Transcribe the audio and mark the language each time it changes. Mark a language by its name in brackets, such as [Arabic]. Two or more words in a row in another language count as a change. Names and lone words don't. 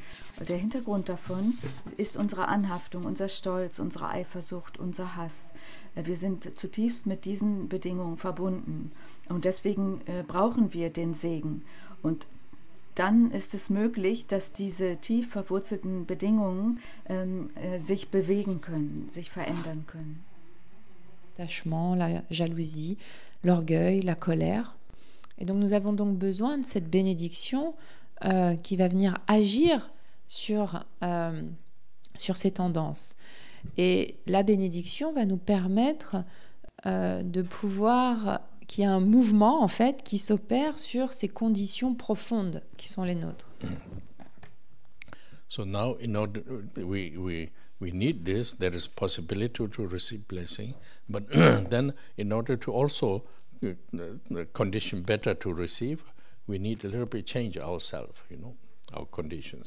[German] Und der Hintergrund davon ist unsere Anhaftung, unser Stolz, unsere Eifersucht, unser Hass. Wir sind zutiefst mit diesen Bedingungen verbunden. Und deswegen brauchen wir den Segen. Und dann ist es möglich, dass diese tief verwurzelten Bedingungen sich bewegen können, sich verändern können. [French] L'attachement, la jalousie, l'orgueil, la colère. Et donc nous avons donc besoin de cette bénédiction qui va venir agir sur ces tendances. Et la bénédiction va nous permettre de pouvoir qu'il y ait un mouvement en fait qui s'opère sur ces conditions profondes qui sont les nôtres. [English] So now in order we need this, there is possibility to receive blessing, but then in order to also the condition better to receive, we need a little bit change ourselves, you know, our conditions.